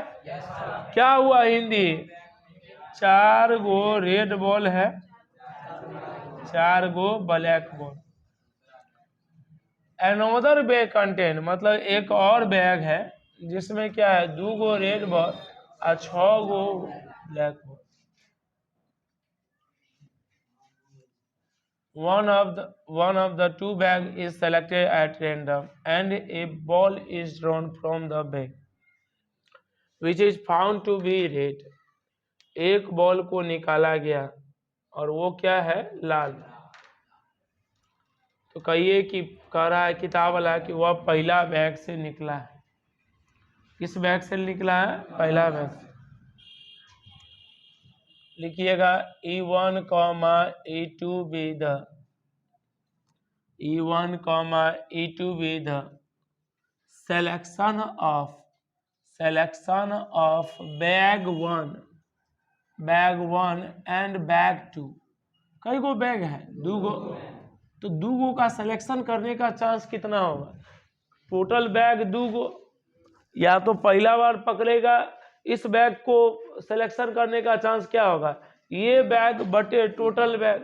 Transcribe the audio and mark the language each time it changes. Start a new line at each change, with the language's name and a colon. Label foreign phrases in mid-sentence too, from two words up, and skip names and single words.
Hindi: क्या हुआ हिंदी, 4 गो
English: red ball
Hindi: है, 4 गो
English: black ball. another bag contain
Hindi: मतलब एक और बैग है जिसमें क्या है 2 गो
English: red ball
Hindi: और 6 गो
English: black ball. One of the 2 bag is selected at random and a ball is drawn from the bag which is found to be red।
Hindi: एक बॉल को निकाला गया और वो क्या है, लाल। तो कहिए कि कह रहा है किताब वाला कि वह पहला बैग से निकला है। किस बैग से निकला है, पहला बैग से।
English: लिखिएगा E1, E2 be the E1, E2 be the selection of bag 1 and bag 2।
Hindi: कई गो बैग है, 2 गो। तो 2 गो का सिलेक्शन करने का चांस कितना होगा,
English: total bag
Hindi: 2 गो। या तो पहला बार पकड़ेगा इस बैग को सिलेक्शन करने का चांस क्या होगा, ये बैग बटे
English: total bag.